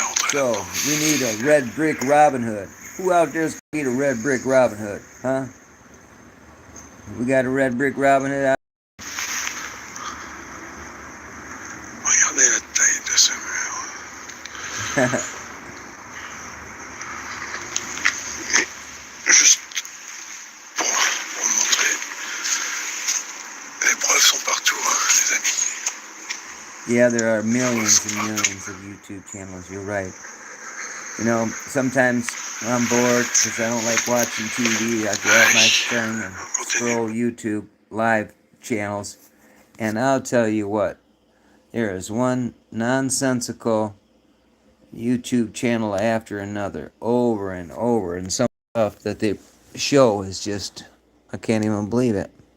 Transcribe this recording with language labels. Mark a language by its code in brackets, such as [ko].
[en] So, we need a red brick Robin Hood. Who out there's gonna need a red brick Robin Hood, huh? We got a red brick Robin Hood out. [fr] Regardez la taille de ce mur. Et juste pour montrer, les preuves sont partout, les amis. [en] Yeah, there are millions and millions of YouTube channels, you're right. You know, sometimes when I'm bored because I don't like watching TV, I grab my phone and scroll YouTube live channels, and I'll tell you what, there is one nonsensical YouTube channel after another, over and over, and some stuff that they show is just, I can't even believe it.